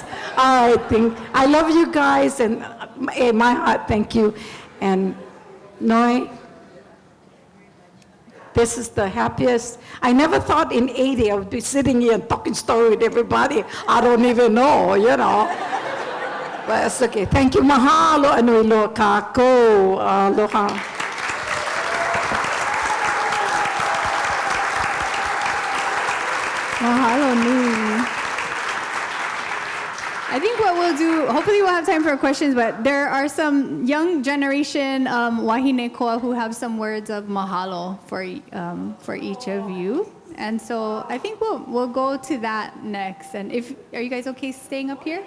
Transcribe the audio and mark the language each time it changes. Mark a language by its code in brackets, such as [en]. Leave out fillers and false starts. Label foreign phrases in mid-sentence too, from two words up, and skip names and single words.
[en] I love you guys, and my heart, thank you. And Noi, this is the happiest. I never thought in 80 I would be sitting here and talking story with everybody. I don't even know, you know. But it's okay. Thank you. [haw] Mahalo anui loa kākou. Aloha. Mahalo nui. [en] I think what we'll do, hopefully we'll have time for questions, but there are some young generation [haw] Wāhine koa [en] who have some words of mahalo for each of you. And so I think we'll go to that next. And are you guys okay staying up here?